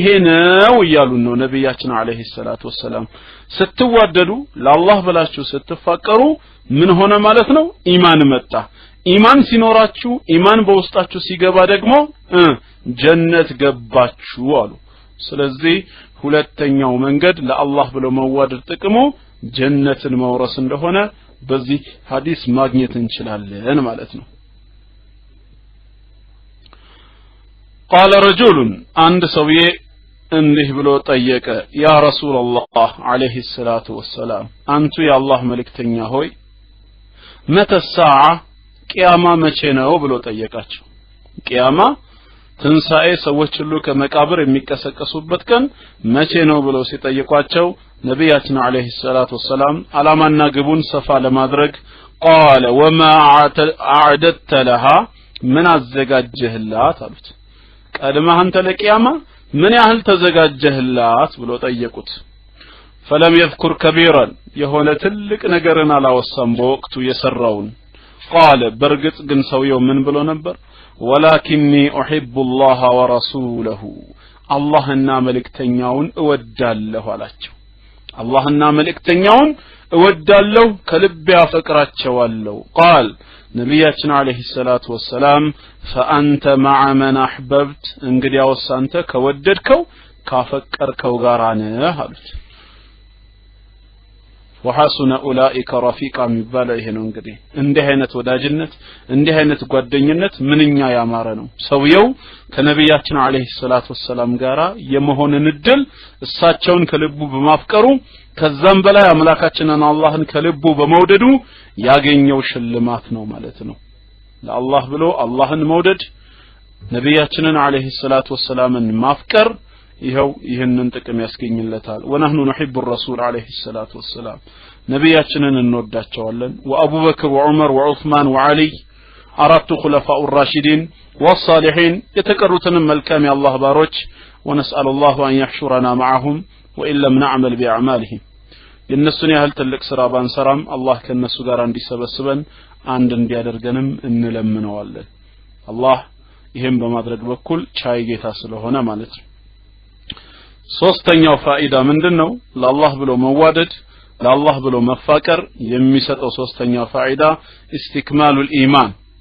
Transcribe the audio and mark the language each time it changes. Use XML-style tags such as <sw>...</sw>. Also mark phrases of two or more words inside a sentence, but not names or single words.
<am>ነው ይያሉ ነው ነብያችን</am> <ar>عليه الصلاة والسلام</ar> <am>ስትዋደዱ ለአላህ ብላችሁ ስትፋቀሩ ምን ሆነ ማለት ነው ኢማን መጣ ኢማን ሲኖራችሁ ኢማን በውስጣችሁ ሲገባ ደግሞ ጀነት ገባችሁ አሉ ስለዚህ ሁለተኛው መንገድ ለአላህ ብሎ መዋደድ ጥቅሙ ጀነትን መውረስ እንደሆነ በዚህ ሐዲስ ማግኘት እንችላለን ማለት ነው</am> <ar>قال رجل عند سويه</ar> <am>እንዲህ ብሎ ጠየቀ</am> <ar>يا رسول الله عليه الصلاة والسلام</ar> <am>አንቱ የአላህ መልእክተኛ ሆይ</am> <ar>متى ساعة قيامة</ar> <am>መቼ ነው ብሎ ጠየቃቸው ቂያማ ትንሳኤ ሰዎች ሁሉ ከመቃብር የሚቀሰቀሱበት ቀን መቼ ነው ብሎ ሲጠይቋቸው ነብያችን</am> <ar>عليه الصلاة والسلام</ar> <am>አላማና ግቡን ሰፋ ለማድረግ</am> <ar>قال وما اعددت لها</ar> <am>ምን አዘጋጀህላት አሉት ቀድመህ አንተ ለቂያማ ምን ያህል ተዘጋጀህላት ብሎ ጠየቁት</am> <ar>فلم يذكر كبيرا</ar> <am>የሆነ ትልቅ ነገርን አላወሳም በወቅቱ የሰራውን قال በርግጥ ግን ሰውየው ምን ብሎ ነበር</am> <ar>ولكني احب الله ورسوله</ar> <am>አላህና መልእክተኛውን እወዳለሁ አላቸው አላህና መልእክተኛውን እወዳለሁ ከልቤ አፈቅራቸዋለሁ قال ነብያችን</am> <ar>عليه الصلاة والسلام فانت مع من احببت</ar> <am>እንግዲያውስ አንተ ከወደድከው ካፈቀርከው ጋር ነህ አሉት</am> <ar>وحسن اولئك رفيقا</ar> <am>የሚባለው ይሄ ነው እንግዲህ እንዲህ አይነት ወዳጅነት እንዲህ አይነት ጓደኝነት ምንኛ ያማረ ነው ሰውየው ከነብያችን</am> <ar>عليه الصلاة والسلام</ar> <am>ጋራ የመሆንን እድል እሳቸውን ከልቡ በማፍቀሩ ከዛም በላይ አምላካችንን አላህን ከልቡ በመውደዱ ያገኘው ሽልማት ነው ማለት ነው ለአላህ ብሎ አላህን መውደድ ነብያችንን</am> <ar>عليه الصلاة والسلام</ar> <am>ማፍቀር ይሄው ይሄንን ጥቅም ያስገኝለታል</am> <ar>ونحن نحب الرسول عليه الصلاه والسلام</ar> <am>ነብያችንን እንወዳቸዋለን</am> <ar>وأبوبكر وعمر وعثمان وعلي</ar> <am>አራቱ ኹለፋኡ</am> <ar>الراشدين والصالحين</ar> <am>የተቀሩትንም መልካም የአላህ ባሮች</am> <ar>ونسأل الله أن يحشرنا معهم وإن لم نعمل بأعمالهم</ar> <am>የነሱን ያህል ትልቅ ስራ ባንሰራም አላህ ከነሱ ጋር እንዲሰበስበን አንድ እንዲያደርገንም እንለምነዋለን አላህ ይሄን በማድረግ በኩል ቻይ ጌታ ስለሆነ ማለት ነው ሶስተኛው ፋኢዳ ምንድነው ለአላህ ብሎ መዋደድ ለአላህ ብሎ መፋቀር የሚሰጠው ሶስተኛው ፋኢዳ</am> <ar>استكمال الإيمان</ar>